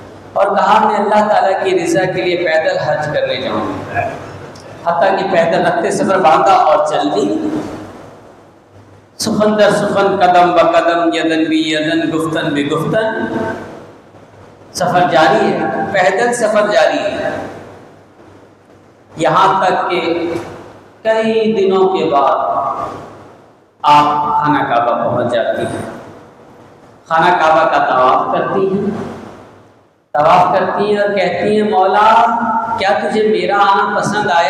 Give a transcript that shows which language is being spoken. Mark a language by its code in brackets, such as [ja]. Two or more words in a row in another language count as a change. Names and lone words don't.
[ur] اور کہا میں اللہ تعالیٰ کی رضا کے لیے پیدل حج کرنے جاؤں گا، حتیٰ کہ پیدل رکھتے سفر باندھا اور چل دی، [fa] سخن در سخن، قدم ب قدم، یدن بی یدن، گفتن بی گفتن، [ur] سفر جاری ہے، پیدل سفر جاری ہے، یہاں تک کہ کئی دنوں کے بعد آپ خانہ کعبہ پہنچ جاتی ہیں، خانہ کعبہ کا طواف کرتی ہیں، طواف کرتی ہیں اور کہتی ہیں مولا کیا تجھے میرا آنا پسند آیا؟